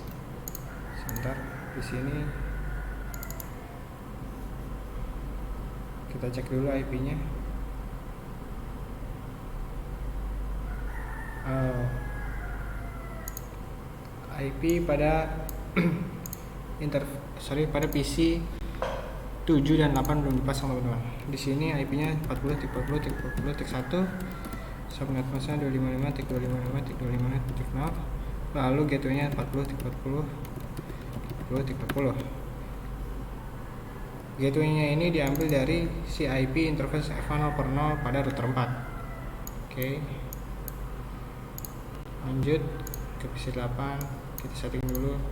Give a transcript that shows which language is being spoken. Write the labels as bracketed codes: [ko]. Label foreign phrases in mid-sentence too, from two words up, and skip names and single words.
[id] Sebentar, di sini kita cek dulu IP-nya. IP pada pada PC 7 dan 8 belum dipasang teman-teman. Di sini IP-nya 40 tik 40 tik 40 tik 1. Subnet masknya 255 tik 255 tik 255 tik 0. Lalu gateway-nya 40 tik 40 tik 40. Gateway-nya ini diambil dari si IP interface F1.0 pada router 4. Oke. Lanjut ke PC 8, kita setting dulu.